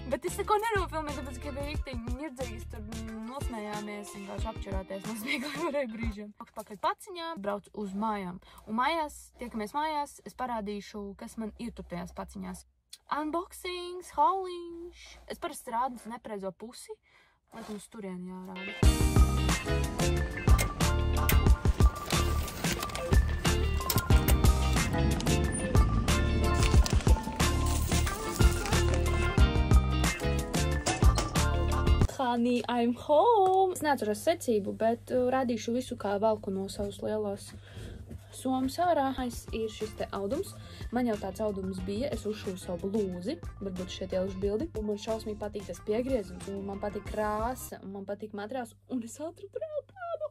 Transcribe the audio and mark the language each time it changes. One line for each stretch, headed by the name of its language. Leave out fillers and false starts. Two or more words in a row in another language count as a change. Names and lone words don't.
Latvian: Bet es neko nenofilmēju, tāpēc, ka bija rīktīgi ņirdzīgi, tur nosmējāmies, vienkārši apčurāties no smiekliem brīžiem. Pakaļ paciņā, braucu uz mājām. Un mājās, tiekamies mājās, es parādīšu, kas man ir tur tajās paciņās. Unboxings, hauliņš. Es parasti rādu uz nepareizo pusi, lai tu uz turieni jārāda.
English: Honey, I'm home!
Latvian: Es neatceros secību, bet rādīšu visu, kā velku no savas lielās somas ārā. Ir šis te audums. Man jau tāds audums bija. Es uzšūju savu blūzi. Varbūt šeit ielišu bildi. Un man šausmīgi patīk tas piegriezums. Un man patīk krāsa. Un man patīk materiāls. Un es atradu rētādu.